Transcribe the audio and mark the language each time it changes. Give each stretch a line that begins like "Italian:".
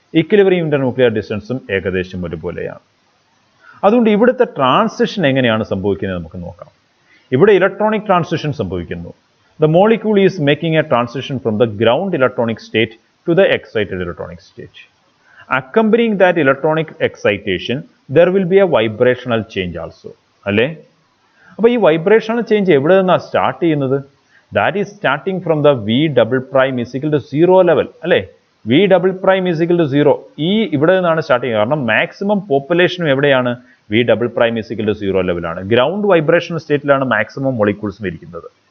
Malayalam: Equilibrium internuclear ഡിസ്റ്റൻസും ഏകദേശം ഒരുപോലെയാണ്. അതുകൊണ്ട് ഇവിടുത്തെ ട്രാൻസിഷൻ എങ്ങനെയാണ് സംഭവിക്കുന്നത് നമുക്ക് നോക്കാം. ഇവിടെ ഇലക്ട്രോണിക് ട്രാൻസിഷൻ സംഭവിക്കുന്നു.
English: The molecule is making a transition from the ground electronic state to the excited electronic state. Accompanying that electronic excitation, there will be a vibrational change also.
Malayalam: അല്ലേ? അപ്പോൾ ഈ വൈബ്രേഷണൽ ചേഞ്ച് എവിടെ നിന്നാണ് start ചെയ്യുന്നത്?
English: That is starting from the V double prime equal to 0 level അല്ലേ. V double prime equal to 0
Malayalam: ഇവിടെ നിന്നാണ് start ചെയ്യുന്നത്. കാരണം മാക്സിമം പോപ്പുലേഷനും എവിടെയാണ്?
English: V double prime equal to 0
Malayalam: ലെവലാണ്. ഗ്രൗണ്ട് വൈബ്രേഷണൽ സ്റ്റേറ്റിലാണ് മാക്സിമം മോളിക്യൂൾസും ഇരിക്കുന്നത്.